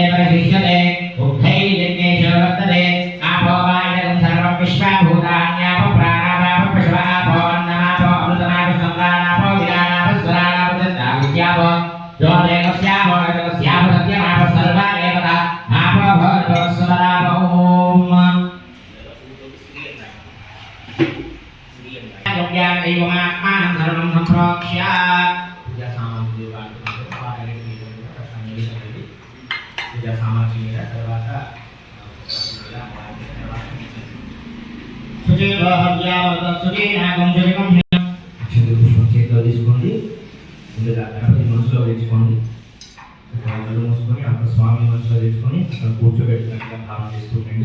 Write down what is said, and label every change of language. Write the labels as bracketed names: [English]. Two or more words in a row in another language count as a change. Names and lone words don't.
[Sanskrit] परिशिष्यते उक्थैर्यज्ञेषु वर्तते आपो वा इदं सर्वं विश्वभूतान्यापो प्राणापापो पशुवापो अन्नमापो अमृतमापो सम्राणापो विराणापो स्वराणापो दत्ताविद्यापो ज्योतिर्गस्यापो जगस्यापो सत्यमापो सर्वा देवता आपो भवतो स्वरापो ॐ यज्ञां दैवमात्मानं सर्वं सम्प्रोक्ष्य पूजा सामग्री पूजा सामग्री [Telugu] తర్వాత చేతిలో తీసుకోండి. ముందుగా గణపతి మనసులో తెచ్చుకోండి. కళ్ళు మూసుకొని అక్కడ స్వామి మనసులో తెచ్చుకొని అక్కడ కూర్చోబెట్టినట్టుగా భావన చేస్తుండండి.